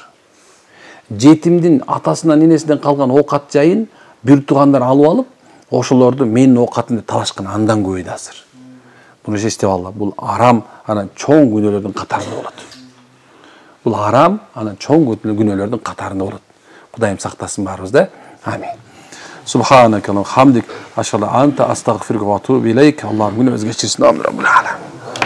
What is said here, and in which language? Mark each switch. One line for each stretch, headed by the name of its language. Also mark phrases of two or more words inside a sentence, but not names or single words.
Kyrgyz: Жетимдин атасынан, энесинен калган оокат жайын бир туугандар алып алып, ошолорду менин оокатым деп талашкан андан көбөйдү азыр. Буну эстеп алла. Бул арам, анан чоң күнөөлөрдүн катарында болот. Бул арам, анан чоң күнөөлөрдүн катарында болот. Кудайым сактасын баарыбызды. Амин.
Arabic: سبحانك اللهم حمدك أشهد أنت أستغفرك وأتوب إليك.
Kyrgyz: Аллахым күнөөбүзгө кечирсин. Амин.